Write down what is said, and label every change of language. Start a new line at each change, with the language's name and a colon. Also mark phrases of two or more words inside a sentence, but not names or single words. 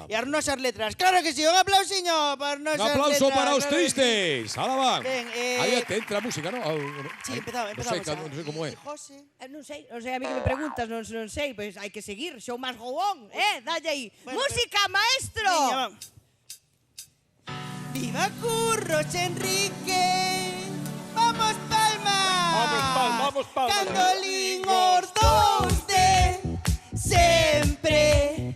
Galician: vamos. E as nosas letras. Claro que sí, un aplausiño para as nosas letras. Un aplauso para os claro que sí. tristes. Ahora van. Ben, Aí te entra a música, ¿no? Sí, empezamos. Non sei como é. José. Non sei, a mí que me preguntas, non sei, pois hai que seguir,
English: show más go on,
Galician: dalle aí. Bueno, Música, maestro! Veña, vamos. Viva Curros Enrique, vamos Palma. Vamos, Palma. Candolín os dous de sempre.